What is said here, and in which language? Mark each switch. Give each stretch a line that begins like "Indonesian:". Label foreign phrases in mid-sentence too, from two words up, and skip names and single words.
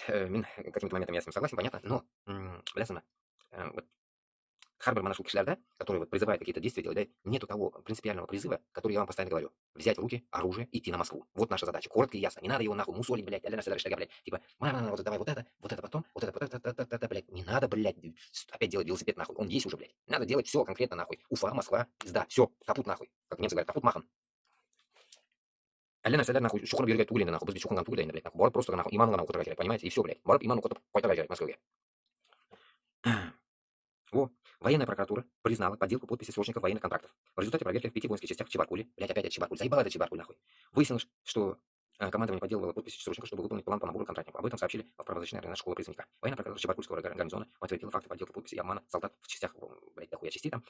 Russian: Каким-то моментом я с ним согласен, понятно, но, блясана, вот Харбер Манашул Кишлярда, который вот призывает какие-то действия делать, да, нету того принципиального призыва, который я вам постоянно говорю. Взять в руки оружие, идти на Москву. Вот наша задача. Коротко и ясно. Не надо его нахуй мусолить, блядь, блядь. Типа, вот давай вот это потом, вот это, блядь. Не надо, блядь, опять делать велосипед нахуй. Он есть уже, блядь. Надо делать все конкретно нахуй. Уфа, Москва, пизда, все, капут нахуй. Как немцы говорят,
German: kaputt machen.
Tatar: Әллә нәрсәләр нахуй чукыр бирергә түгел инде нахуй. Без чукырган түгел инде, блядь. Нахуй. Барып
Russian: просто нахуй
Tatar: иман гына укытырга кирәк,
Russian: понимаете? И все, блядь.
Tatar: Барып иман укытып кайтырга кирәк Мәскәүгә.
Russian: Во. Военная прокуратура признала подделку подписи срочников военных контрактов. В результате проверки в 5 воинских частях в Чебаркуле, блядь, опять Чебаркуль, заебал это Чебаркуль нахуй, выяснилось, что командование подделывало подписи срочников, чтобы выполнить план по набору контрактников. Об этом сообщили в правозащитной организации школы призывника. Военная прокуратура Чебаркульского гарнизона подтвердила факты подделки подписи и обмана солдат в частях, блядь, дохуя частей там.